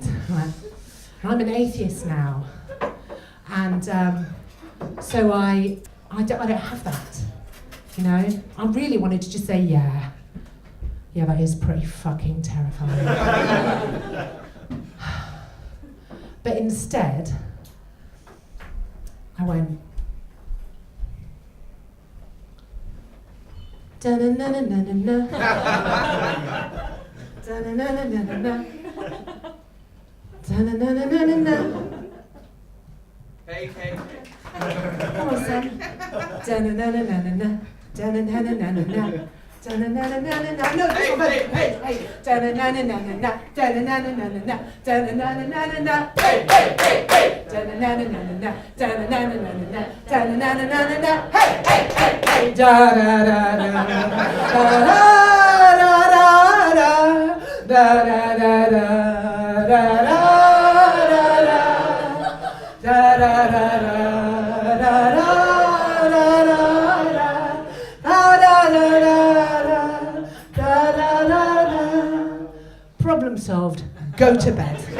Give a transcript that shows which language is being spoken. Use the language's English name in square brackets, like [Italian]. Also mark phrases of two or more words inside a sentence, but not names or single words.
[English] Right? And I'm an atheist now. And so I don't have that. You know? I really wanted to just say, yeah, that is pretty fucking terrifying. But instead, I went, da-na-na-na-na-na. Da-na-na-na-na-na. Da-na-na-na-na-na. Hey. Come on, son. Da-na-na-na-na-na. Da-na-na-na-na-na. Da-na-na-na-na-na. No, this one, hey. Da-na-na-na-na-na. Da-na-na-na-na-na. Da-na-na-na-na-na. Hey. Da-na-na-na-na-na. Da-na-na-na-na-na. Da-na-na-na-na-na. Hey. Da-da-da-da. Da-da-da-da. Da-da-da-da. Problem solved. Go to bed.